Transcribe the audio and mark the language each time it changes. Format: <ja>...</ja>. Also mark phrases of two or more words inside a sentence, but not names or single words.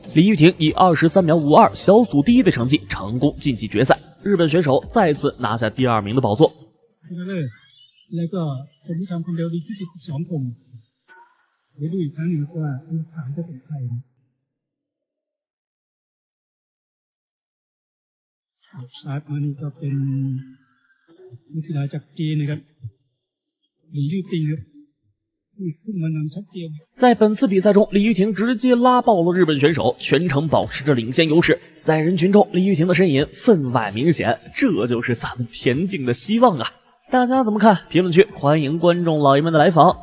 <zh>李玉婷以23秒52小组第1的成绩成功晋级决赛，日本选手再次拿下第2名的宝座。</zh> <th>แล้วก็คนที่ทำความเร็วดีที่สุด2คนเดี๋ยวดูอีกครั้งหนึ่งว่าอันดับ3จะเป็นใครสายมานี่ก็เป็นนักกีฬาจากจีนนะครับหลีลู่ติงครับ</th> <zh>在本次比赛中，李玉婷直接拉爆了日本选手，全程保持着领先优势。在人群中，李玉婷的身影分外明显，这就是咱们田径的希望啊！大家怎么看？评论区欢迎观众老爷们的来访。</zh>